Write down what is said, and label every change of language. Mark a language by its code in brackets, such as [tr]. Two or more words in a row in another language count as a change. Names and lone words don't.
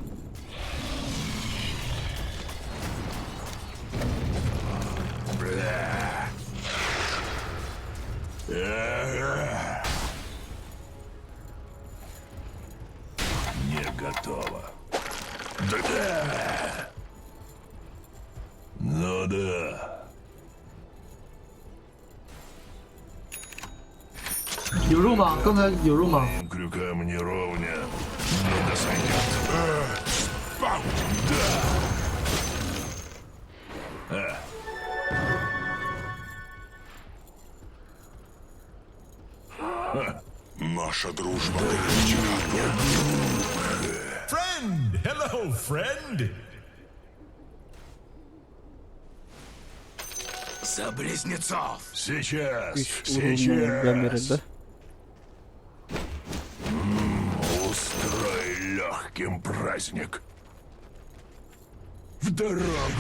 [ru] Бля. Ага. Не готово. Да. Ну да. [zh] 有肉吗？刚才有肉吗？ [ru] Моим крюкам не ровня. Но да сойдет. Спам! Да. Наша дружба крепче камня. [en] Friend! Hello, friend! [ru] За близнецов! Сейчас! Уровень гаммера, да? Устрой легким праздник. В дорогу!